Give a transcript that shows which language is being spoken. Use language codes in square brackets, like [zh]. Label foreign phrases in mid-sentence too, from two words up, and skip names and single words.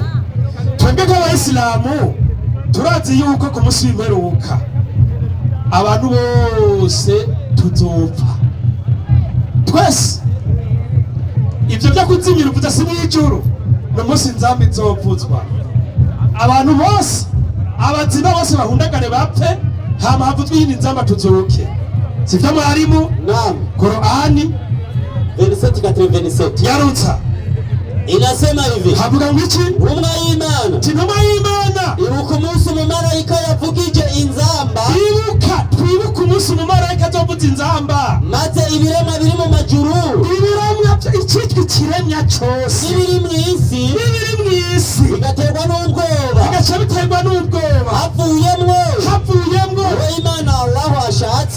[rn] Twebwe nk'Abayisilamu turazi yuko ku munsi w'imperuka abantu bose tuzopfa twese. Ibyo byo kuzimira uvuza si mw'ijuru no munsi nzambi nzopfuzwa abantu bose abazima bose bahundagane bapfe hama havuzwe yindi nzamba tuzoke. Sivyo mwarimu? Naam. Qur'ani 27:27 yarutsa [sw] inasema hivi, [rn] havuga ngo iki? Intumwa y'Imana ibuka umunsi umumarayika yavugije inzamba. Twibuka umunsi umumarayika azovuza inzamba maze ibiremwa biri mu majuru, icyitwa ikiremwa cyose n'ibiri mw'isi bigaterwa n'ubwoba havuyemwo Imana Allah ashatse,